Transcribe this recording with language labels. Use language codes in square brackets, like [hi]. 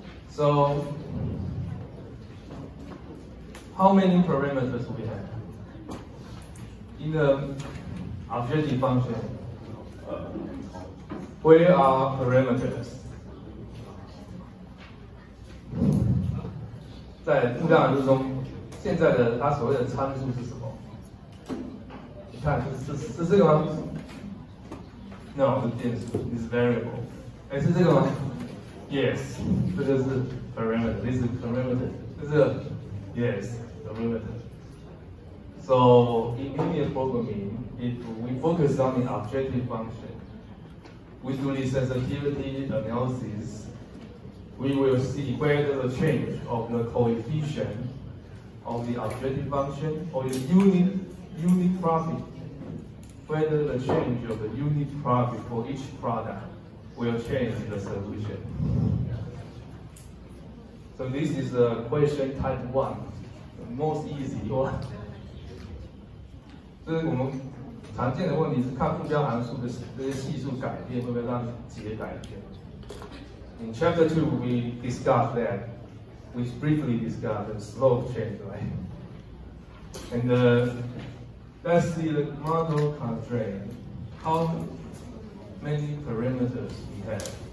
[en] So, how many parameters we have? In the objective function, where are parameters? [zh] 在目标函数中，现在的它所谓的参数是什么？你看，是这个吗 ？ [en] No， [zh] 是变数 ， [en] is variable。 [zh] 哎，是这个吗 ？ [en] Yes， [zh] 这个是 parameter， [en] this is parameter， [zh] 这是 [en] yes parameter。 So in linear programming, if we focus on the objective function, we do the sensitivity analysis. We will see whether the change of the coefficient of the objective function or the unit profit, whether the change of the unit profit for each product will change the solution. So this is a question type 1, the most easy one. [zh] 就是我们常见的问题是看目标函数的这些系数改变会不会让解改变。 [en] In chapter 2, we discussed that. We briefly discussed the slope change, right? And let's see the model constraint. How many parameters we have?